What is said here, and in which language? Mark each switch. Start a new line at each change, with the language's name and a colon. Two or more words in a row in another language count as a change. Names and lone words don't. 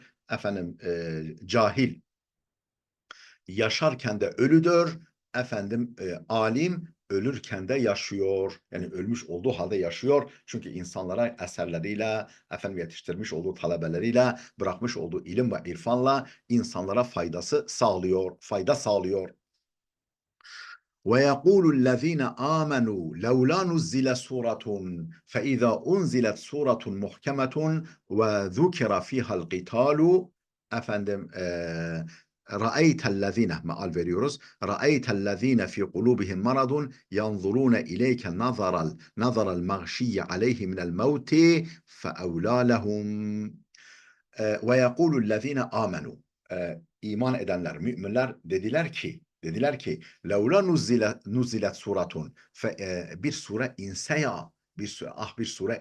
Turkish: Efendim cahil yaşarken de ölüdür. Efendim alim ölürken de yaşıyor. Yani ölmüş olduğu halde yaşıyor. Çünkü insanlara eserleriyle, efendim yetiştirmiş olduğu talebeleriyle, bırakmış olduğu ilim ve irfanla insanlara fayda sağlıyor.
Arabic: ويقول الذين آمنوا لولا نزل سورة فإذا أنزلت سورة محكمة وذكر فيها القتال efendim ra'eytellezine
Turkish: meal veriyoruz.
Arabic: رأيت الذين في قلوبهم مرض ينظرون إليك نظر المغشي عليه من الموت فأولى لهم. ويقول الذين آمنوا.
Turkish: İman edenler, müminler dediler ki
Arabic: لولا نزلت سورة,
Turkish: bir sure inse ya, bir sure